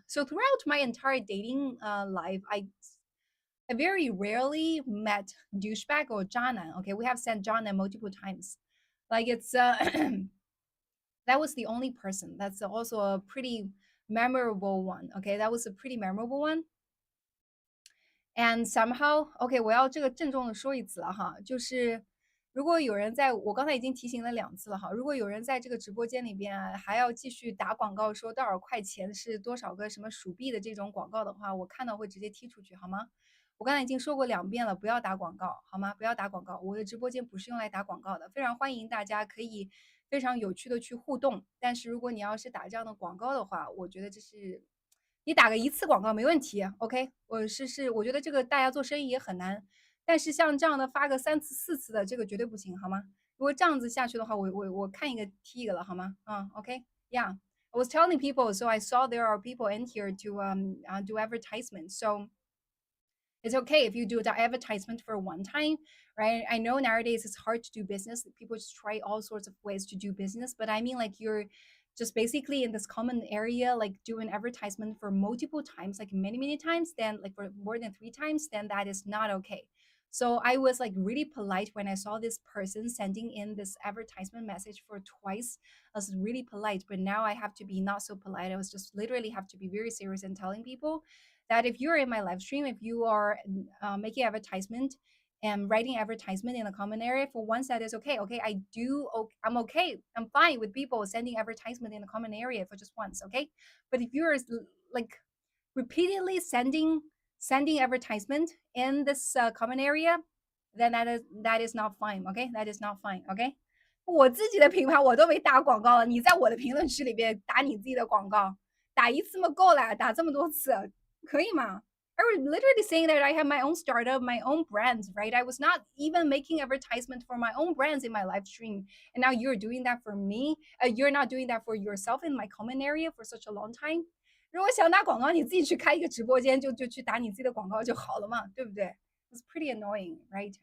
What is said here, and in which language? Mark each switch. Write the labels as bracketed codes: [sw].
[en] So throughout my entire dating life, I very rarely met douchebag or Jana. Okay, we have sent Jana multiple times. Like it's that was the only person. That's also a pretty memorable one. Okay, that was a pretty memorable one. And somehow, [zh] OK，我要这个郑重的说一次了哈，就是如果有人我刚才已经提醒了2次了哈，如果有人在这个直播间里边啊还要继续打广告，说多少块钱是多少个什么鼠币的这种广告的话，我看到会直接踢出去，好吗？我刚才已经说过2遍了，不要打广告，好吗？不要打广告，我的直播间不是用来打广告的，非常欢迎大家可以非常有趣的去互动。但是如果你要是打这样的广告的话，我觉得这是你打个1次广告没问题，OK，我觉得这个大家做生意也很难，但是像这样的发个3次4次的，这个绝对不行，好吗？如果这样子下去的话，我看一个踢一个了，好吗？ [en] OK，Yeah，I was telling people, so I saw there are people in here to do advertisement, so it's okay if you do the advertisement for one time, right? I know nowadays it's hard to do business. People just try all sorts of ways to do business, but I mean, like, you're just basically in this common area, like doing advertisement for multiple times, like many times, then like for more than 3 times, then that is not okay. So I was like really polite when I saw this person sending in this advertisement message for twice. I was really polite, but now I have to be not so polite. I was just literally have to be very serious and telling people that if you're in my live stream, if you are making advertisement and writing advertisement in the comment area, for once that is okay. Okay, I'm okay. I'm fine with people sending advertisement in the comment area for just once. Okay, but if you're like repeatedly sending advertisement in this comment area, then that is not fine. Okay, that is not fine. Okay. [zh] 我自己的品牌我都没打广告了，你在我的评论区里边打你自己的广告，打1次嘛够了，打这么多次，可以吗？ [en] I was literally saying that I have my own startup, my own brands, right? I was not even making advertisement for my own brands in my live stream. And now you're doing that for me. You're not doing that for yourself in my comment area for such a long time. [zh] 如果想打广告，你自己去开一个直播间，就去打你自己的广告就好了嘛，对不对？ [en] It's pretty annoying, right?